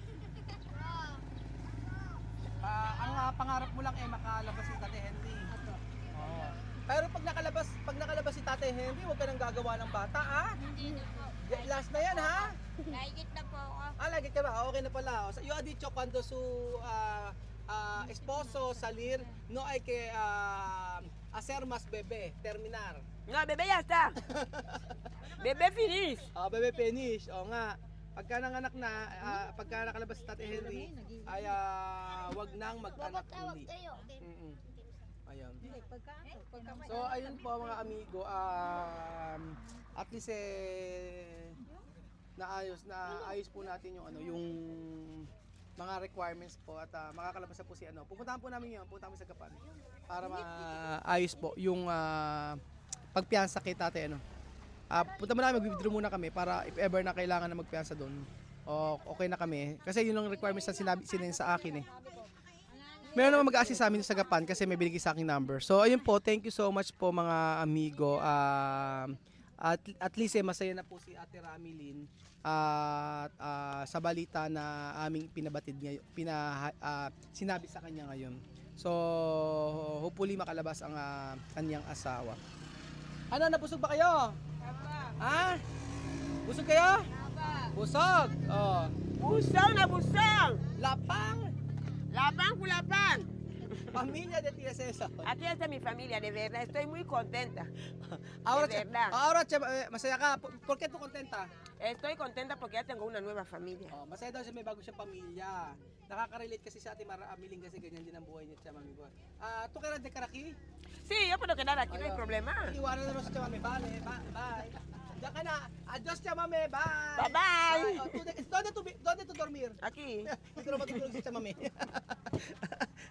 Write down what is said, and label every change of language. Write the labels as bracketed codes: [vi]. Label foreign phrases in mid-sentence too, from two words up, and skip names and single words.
[tl] Ang pangarap mo lang makalabas si Tate Henry. Opo. Oo. Pero pag nakalabas si Tate Henry, huwag ka nang gagawa ng bata, ha? Hindi na po. Last na yan, ha? Naigit na po ako. Lagi ka ba? Okay na pala. [es] Yo ha dicho cuando su esposo salir, no hay que hacer más bebé, terminar. No, bebé ya está. Bebé finish. [tl] Bebé finish. O nga. Pagka nanganak na, pagka nakalabas si Tate Henry, ay wag nang mag-anak uli. Ayun. So ayun po mga amigo, [en] at least [tl] naayos po natin yung yung mga requirements po at makakalabas na po si pupuntahan po namin yun, punta kami sa Gapan para maayos po yung pagpiyansa kay Tate punta muna kami, mag-withdraw muna kami para [en] if ever [tl] na kailangan na magpiyansa doon, okay na kami kasi yun ang requirements na sila sa akin Meron naman mag-assist sa amin sa Gapan kasi may binigay sa aking number. So ayun po, [en] thank you so much [tl] po mga amigo. [en] At least [tl] masaya na po si Ate Ramilin sa balita na aming pinabatid ngayon, sinabi sa kanya ngayon. [en] So hopefully [tl] makalabas ang kanyang asawa. Ano, nabusog ba kayo? Ha? Busog kayo? Busog. Oh. Busang na busang. Lapang. Lapang kulapang. [es] Familia de Tía César. Aquí está mi familia, de verdad. Estoy muy contenta. Ahora, De verdad. [tl] masaya ka. [es] ¿Por qué tú contenta? Estoy contenta porque ya tengo una nueva familia. [tl] Masaya daw siya may bago siyang pamilya. Nakaka-relate kasi sa Ate Amiling kasi ganyan din ang buhay niya siya, mami ko. [es] ¿Tú que eres de Caraqui? Sí, yo puedo quedar aquí, no hay problema. [tl] Iwanan na naman si Chamame. Vale, bye. Diyan ka na. Adios, Chamame. Bye. [en] Bye-bye. [es] ¿Dónde tú dormir? Aquí. [tl] Hindi ko na matutulog si Chamame.